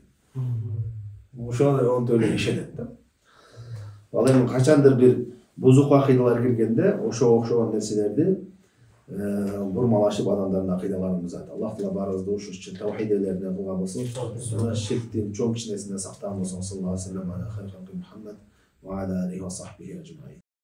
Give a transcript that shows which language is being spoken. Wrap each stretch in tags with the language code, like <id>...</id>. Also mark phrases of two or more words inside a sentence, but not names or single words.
<ky>Ошону онтөлө ишенет да. Ал эми качандыр бир бузук акыйдалар киргенде ошого окшогон нерселерди бурмалашып адамдардын акыйдаларын бузат. Аллах Таала баарыбызды ушул тавхид элерине кылган болсун. Ширктин чоң кичинесинен сактаган болсун.</ky> <ar>صلى الله عليه وسلم على خير محمد وعلى آله وصحبه أجمعين.</ar>